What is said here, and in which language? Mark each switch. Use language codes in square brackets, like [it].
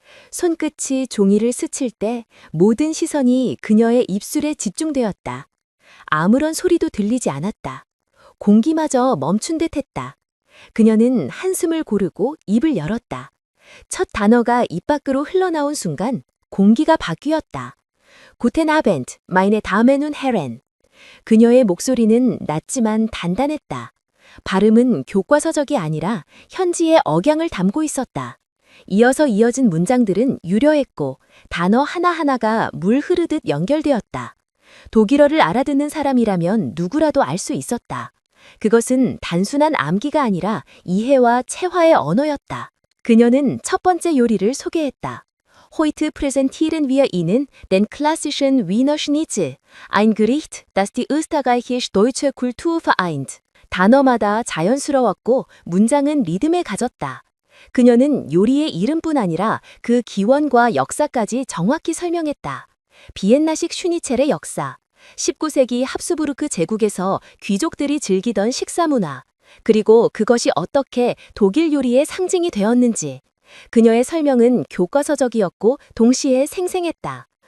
[ko] 손끝이 종이를 스칠 때 모든 시선이 그녀의 입술에 집중되었다. 아무런 소리도 들리지 않았다. 공기마저 멈춘 듯 했다. 그녀는 한숨을 고르고 입을 열었다. 첫 단어가 입 밖으로 흘러나온 순간 공기가 바뀌었다. [de] Guten Abend, meine Damen und Herren. [ko] 그녀의 목소리는 낮지만 단단했다. 발음은 교과서적이 아니라 현지의 억양을 담고 있었다. 이어서 이어진 문장들은 유려했고 단어 하나하나가 물 흐르듯 연결되었다. 독일어를 알아듣는 사람이라면 누구라도 알 수 있었다. 그것은 단순한 암기가 아니라 이해와 체화의 언어였다. 그녀는 첫 번째 요리를 소개했다. [de] Heute präsentieren wir Ihnen den klassischen Wiener Schnitzel, ein Gericht, das die österreichisch-deutsche Kultur vereint. [ko] 단어마다 자연스러웠고 문장은 리듬을 가졌다. 그녀는 요리의 이름뿐 아니라 그 기원과 역사까지 정확히 설명했다. 비엔나식 슈니첼의 역사, 19세기 합스부르크 제국에서 귀족들이 즐기던 식사 문화, 그리고 그것이 어떻게 독일 요리의 상징이 되었는지. 그녀의 설명은 교과서적이었고 동시에 생생했다.